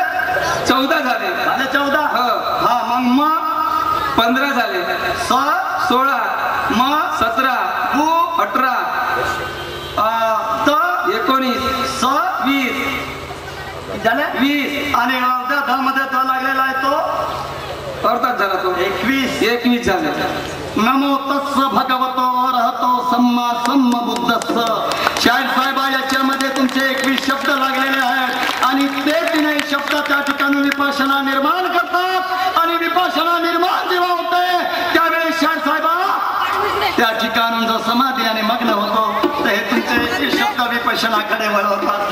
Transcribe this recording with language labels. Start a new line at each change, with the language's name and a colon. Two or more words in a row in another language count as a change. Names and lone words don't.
Marathi: 14 झाले. 14. हा, मग म 15 झाले, स 16, म 17, गु 18, त 19, स 20 झाले. 20 आणि अर्ध्या ध मध्ये ध लागलेला आहे तो अर्थात झाला, तो 21 झाले.
Pali: नमो तस्स भगवतो अरहतो सम्मा सम्बुद्धस्स.
Marathi: शाहीर साहेबा, याच्यामध्ये तुमचे 21 शब्द लागलेले आहेत आणि ते 3 शब्द त्या ठिकाणी विपश्यना निर्माण करतात. आणि विपश्यना निर्माण जेव्हा होते त्यावेळेस शाहीर साहेबा त्या ठिकाणून जो समाधी आणि मग्न होतो, तर हे तुमचे 21 शब्द विपश्यनाकडे वळवतात.